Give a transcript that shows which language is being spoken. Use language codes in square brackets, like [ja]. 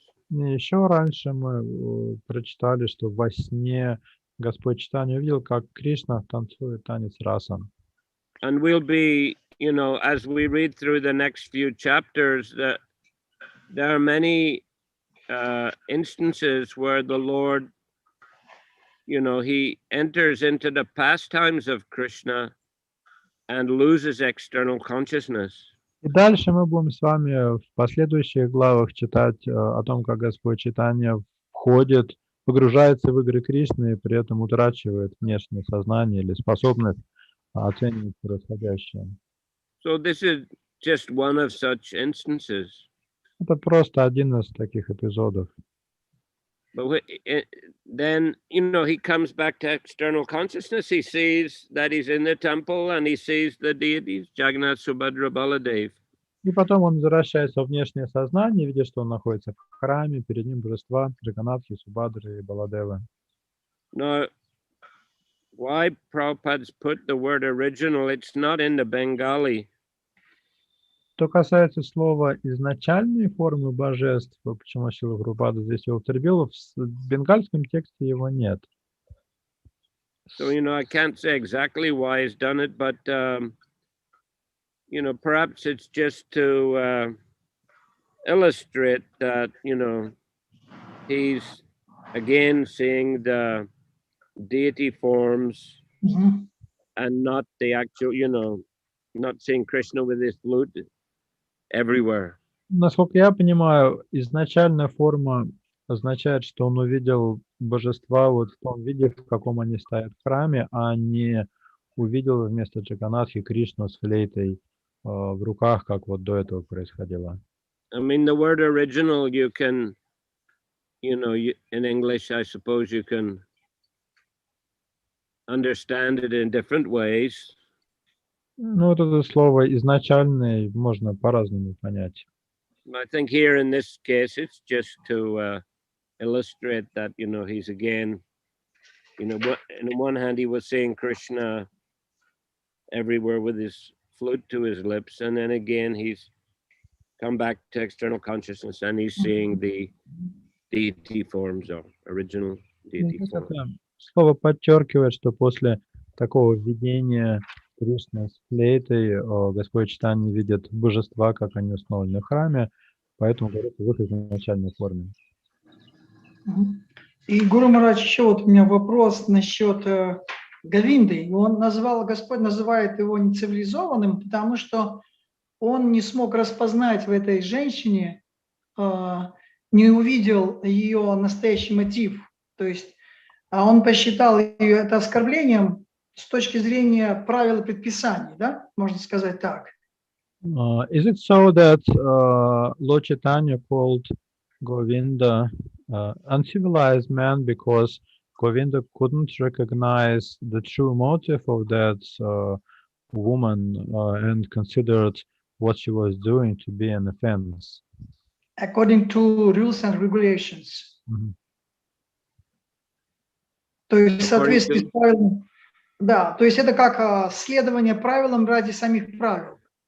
[ru] Еще раньше мы прочитали, что во сне Господь Чайтанья увидел, как Кришна танцует танец раса. [en] And we'll be, as we read through the next few chapters, that there are many instances where the Lord, he enters into the pastimes of Krishna and loses external consciousness. [ru] И дальше мы будем с вами в последующих главах читать о том, как Господь Чайтанья входит, погружается в игры Кришны и при этом утрачивает внешнее сознание или способность оценивать происходящее. [en] So this is just one of such instances. [ru] Это просто один из таких эпизодов. [en] But then, he comes back to external consciousness. He sees that he's in the temple and he sees the deities, Jagannath, Subhadra, Baladev. [ru] И потом он возвращается в внешнее сознание, видя, что он находится в храме, перед ним божества Джаганнатхи, Субадры и Баладевы. [en] Now, why Prabhupada's put the word original? It's not in the Bengali. [ru] Что касается слова «изначальные формы божеств», почему Шрила Прабхупада здесь его употребил, в бенгальском тексте его нет. [en] So, I can't say exactly why he's done it, but, perhaps it's just to illustrate that, he's again seeing the deity forms and not the actual, not seeing Krishna with his flute everywhere. [ru] Насколько я понимаю, изначальная форма означает, что он увидел божества вот в том виде, в каком они стоят в храме, а не увидел вместо Джаганнатхи Кришну с флейтой в руках, как вот до этого происходило. [en] I mean, the word original, you can, in English, I suppose you can understand it in different ways. [ru] Ну, вот это слово «изначальное» можно по-разному понять. [en] I think here in this case, it's just to illustrate that, he's again, in one hand, he was seeing Krishna everywhere with his flute to his lips, and then again, he's come back to external consciousness and he's seeing the deity forms or original deity forms. [ru] Слово подчеркивает, что после такого видения Кришны с флейтой Господь Чайтанья видит божества, как они установлены в храме, поэтому говорится в их изначальной форме. И, Гуру Махарадж, еще вот у меня вопрос насчет Говинды. Господь называет его нецивилизованным, потому что он не смог распознать в этой женщине, не увидел ее настоящий мотив. То есть, он посчитал ее это оскорблением с точки зрения правил и предписаний, да? Можно сказать так. [en] Is it so that Lord Chaitanya called Govinda uncivilized man because Govinda couldn't recognize the true motive of that woman and considered what she was doing to be an offense. According to rules and regulations. Мгм. [ru] То есть в [en] According [ru] соответствии [en] to- [ru] с правилом. Да, то есть это как следование правилам ради самих правил.